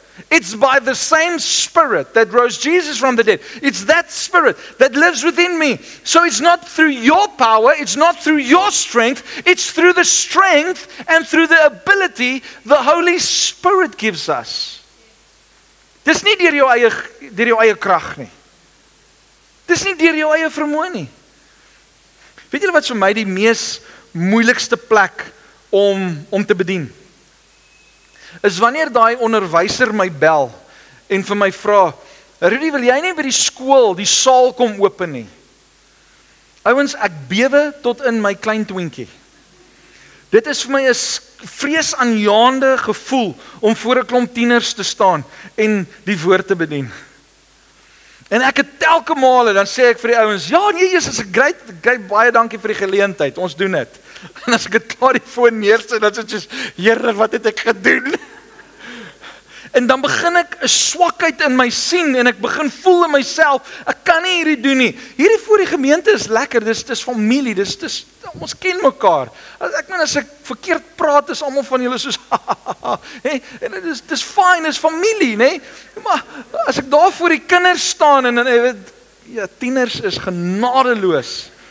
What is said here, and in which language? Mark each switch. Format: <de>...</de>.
<en>It's by the same Spirit that rose Jesus from the dead. It's that Spirit that lives within me. So it's not through your power, it's not through your strength, it's through the strength and through the ability the Holy Spirit gives us.</en> <af>Dis nie deur jou eie krag nie. Dis nie deur jou eie vermoë nie. Weet julle wat vir my die mees moeilikste plek om te bedien? Is wanneer daai onderwyser my bel en vir my vra, Rudy, wil jy nie by die skool die saal kom open nie? Ouens, ek bewe tot in my klein twinkie. Dit is vir my 'n vreesaanjaende gevoel om voor 'n klomp tieners te staan en die woord te bedien. En ek het telke male, dan sê ek vir die ouens, ja nee, Jesus, is great, baie dankie vir die geleentheid, ons doen dit. En as ek het klaar die foon neersit, dan is dit soos, Here, wat het ek gedoen? En dan begin ek 'n swakheid in my sien, en ek begin voel in myself, ek kan nie hierdie doen nie. Hierdie voor die gemeente is lekker, dis familie, ons ken mekaar. As ek verkeerd praat, is almal van julle soos, nee, en dis fyn, dis familie, nee. Maar as ek daar voor die kinders staan, en ja, tieners is genadeloos.</af>